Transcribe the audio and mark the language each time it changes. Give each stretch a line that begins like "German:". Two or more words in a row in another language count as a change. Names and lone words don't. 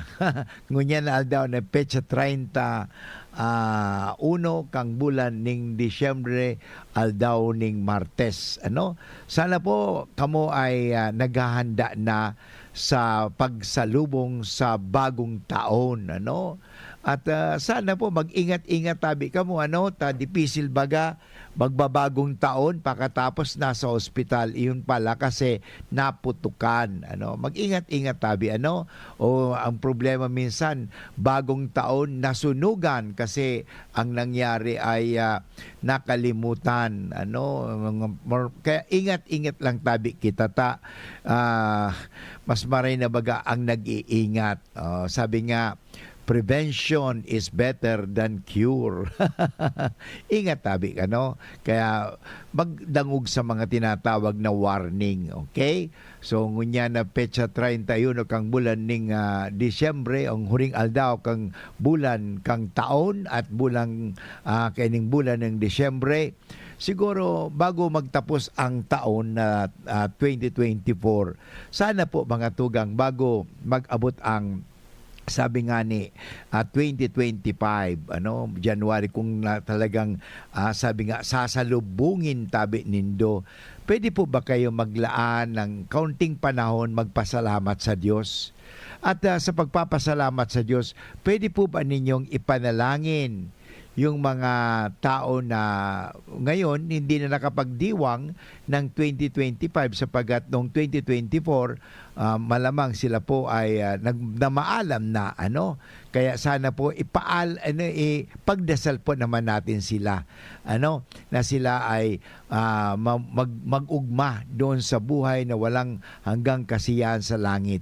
Bikol: Ngunyan na daw na petsa 30, 1 kang bulan ning Disyembre aldaw ning Martes.
Filipino: Ano? Sana po kamo ay naghahanda na sa pagsalubong sa bagong taon, ano? At sana po mag-ingat-ingat
Bikol: tabi kamo,
Filipino: ano? Ta dipisil baga magbabagong taon pagkatapos nasa ospital, iyon pala kasi naputukan, ano? Mag-ingat-ingat tabi, ano? O ang problema minsan bagong taon nasunugan kasi ang nangyari ay nakalimutan, ano? Kaya ingat-ingat lang tabi kita ta.
Bikol: Mas maray na baga ang nag-iingat.
Filipino: Sabi nga,
English: prevention is better than cure.
Bikol: Ingat tabi ka, no? Kaya magdangog sa mga tinatawag na warning, okay? So, ngunya na petsa 31 kang bulan ning Disyembre, ang huring aldaw kang bulan kang taon at bulang kaining bulan ng Disyembre.
Filipino: Siguro bago magtapos ang taon na 2024, sana po mga tugang bago mag-abot ang sabi nga ni 2025, ano, January, kung talagang sabi nga sasalubungin
Bikol: tabi nindo,
Filipino: pwede po ba kayo maglaan ng kaunting panahon magpasalamat sa Diyos? At sa pagpapasalamat sa Diyos, pwede po ba ninyong ipanalangin yung mga tao na ngayon hindi na nakapagdiwang ng 2025 sapagat noong 2024 malamang sila po ay namaalam na, ano, kaya sana po ipagdasal po naman natin sila, ano, na sila ay mag-ugma doon sa buhay na walang hanggang kasiyahan sa langit.